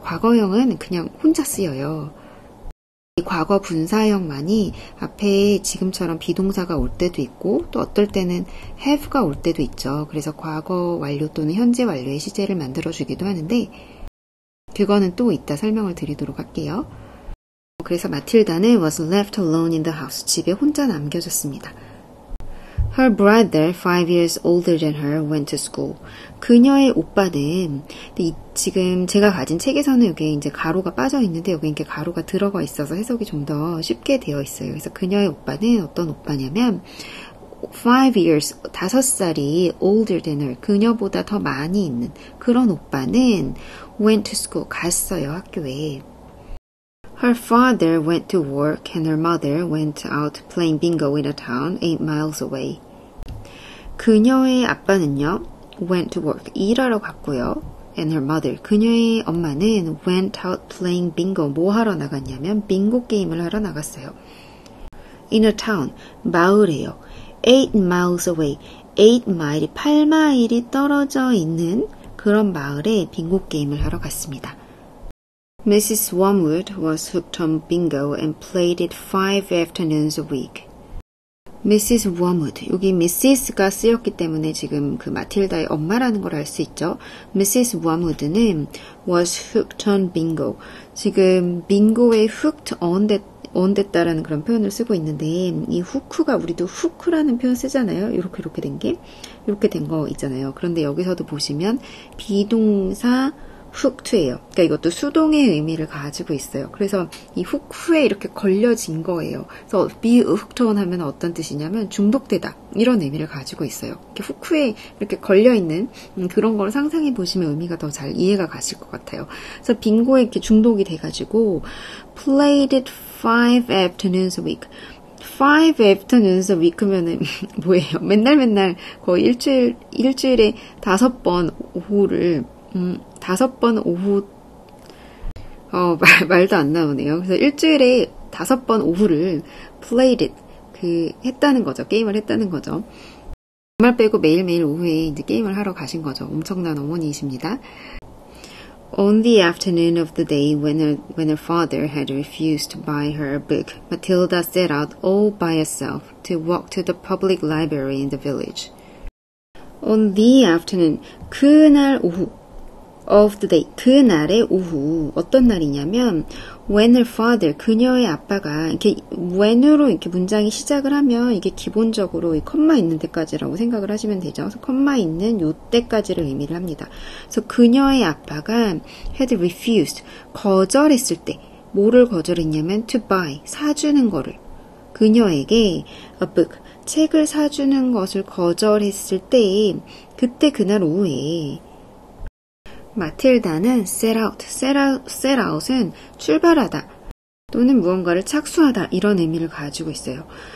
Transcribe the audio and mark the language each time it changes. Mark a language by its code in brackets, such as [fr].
[ko] 과거형은 그냥 혼자 쓰여요. 이 과거 분사형만이 앞에 지금처럼 비동사가 올 때도 있고 또 어떨 때는 have가 올 때도 있죠. 그래서 과거 완료 또는 현재 완료의 시제를 만들어주기도 하는데 그거는 또 이따 설명을 드리도록 할게요. [en] 그래서 마틸다는 was left alone in the house. [ko] 집에 혼자 남겨졌습니다. [en] Her brother, 5 years older than her, went to school. [ko] 그녀의 오빠는, 지금 제가 가진 책에서는 여기 이제 가로가 빠져 있는데 여기 이렇게 가로가 들어가 있어서 해석이 좀 더 쉽게 되어 있어요. 그래서 그녀의 오빠는 어떤 오빠냐면, [en] 5 years, [ko] 5살이 [en] older than her, [ko] 그녀보다 더 많이 있는 그런 오빠는 [en] went to school, [ko] 갔어요, 학교에. [en] Her father went to work and her mother went out playing bingo in a town 8 miles away. [ko] 그녀의 아빠는요, [en] went to work, [ko] 일하러 갔고요. [en] And her mother, [ko] 그녀의 엄마는 [en] went out playing bingo, [ko] 뭐 하러 나갔냐면 빙고 게임을 하러 나갔어요. [en] In a town, [ko] 마을에요. [en] 8 miles away, [ko] 8마일이 8마일이 떨어져 있는 그런 마을에 빙고 게임을 하러 갔습니다. [en] Mrs. Wormwood was hooked on bingo and played it 5 afternoons a week. Mrs. [ko] Wormwood, 여기 Mrs.가 쓰였기 때문에 지금 그 마틸다의 엄마라는 걸 알 수 있죠. [en] Mrs. Wormwood [ko] 는 [en] was hooked on bingo. [ko] 지금 빙고에 hooked on 됐다라는 그런 표현을 쓰고 있는데 이 후크가 우리도 후크라는 표현 쓰잖아요. 이렇게 된 게 이렇게 된 거 있잖아요. 그런데 여기서도 보시면 비동사 hooked예요. 그러니까 이것도 수동의 의미를 가지고 있어요. 그래서 이 후크에 이렇게 걸려진 거예요. 그래서 be hooked on 하면 어떤 뜻이냐면 중독되다 이런 의미를 가지고 있어요. 이렇게 후크에 이렇게 걸려 있는 그런 걸 상상해 보시면 의미가 더 잘 이해가 가실 것 같아요. 그래서 빙고에 이렇게 중독이 돼가지고 [en] played it 5 afternoons a week. 5 afternoons a week [ko] 면은 뭐예요? 맨날 거의 일주일에 5번 오후를 5번 오후, 말도 안 나오네요. 그래서 일주일에 5번 오후를 [en] played it, [ko] 했다는 거죠. 게임을 했다는 거죠. 주말 빼고 매일매일 오후에 이제 게임을 하러 가신 거죠. 엄청난 어머니이십니다. [en] On the afternoon of the day when her father had refused to buy her a book, Matilda set out all by herself to walk to the public library in the village. On the afternoon, [ko] 그날 오후. [en] of the day, [ko] 그날의 오후. 어떤 날이냐면 [en] when her father, [ko] 그녀의 아빠가 이렇게 when으로 이렇게 문장이 시작을 하면 이게 기본적으로 이 컴마 있는 데까지라고 생각을 하시면 되죠. 그래서 컴마 있는 요 때까지를 의미를 합니다. 그래서 그녀의 아빠가 [en] had refused, [ko] 거절했을 때 뭐를 거절했냐면 [en] to buy, [ko] 사주는 거를 그녀에게 [en] a book, [ko] 책을 사주는 것을 거절했을 때 그때 그날 오후에 마틸다는 [en] set out [ko] 은 출발하다 또는 무언가를 착수하다 이런 의미를 가지고 있어요.